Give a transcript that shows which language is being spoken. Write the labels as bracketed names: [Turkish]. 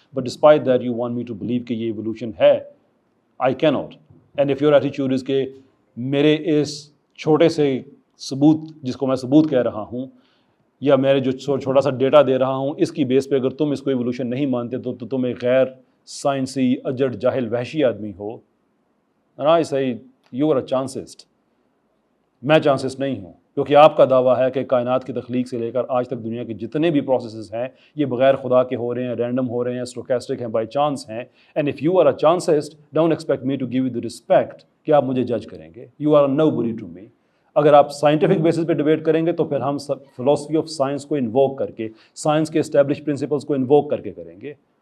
[English] but despite that you want me to believe [Urdu] کہ یہ evolution ہے. [English] I key not. And if your attitude is [Urdu] کہ میرے اس چھوٹے سے ثبوت جس کو میں ثبوت کہہ رہا ہوں, یا میرے جو چھوٹا سا ڈیٹا دے رہا ہوں, اس کی بیس پہ اگر تم اس کو ایوولوشن نہیں مانتے تو تم ایک غیر سائنسی اجڑ جاہل وحشی آدمی ہو. [English] And I say you are a chancist. [Urdu] میں چانسسٹ نہیں ہوں, کیونکہ آپ کا دعویٰ ہے کہ کائنات کی تخلیق سے لے کر آج تک دنیا کے جتنے بھی پروسیسز ہیں یہ بغیر خدا کے ہو رہے ہیں, رینڈم ہو رہے ہیں, اسٹوکیسٹک ہیں, بائی چانس ہیں. [English] and if you are a چانسسٹ don't expect me to give you the respect [Urdu] کہ آپ مجھے جج کریں گے. [English] You are know body to me. [Urdu] اگر آپ سائنٹیفک بیسس پہ ڈیبیٹ کریں گے تو پھر ہم فلاسفی آف سائنس کو انووک کر کے, سائنس کے اسٹیبلش پرنسپلس کو انووک کر کے کریں گے.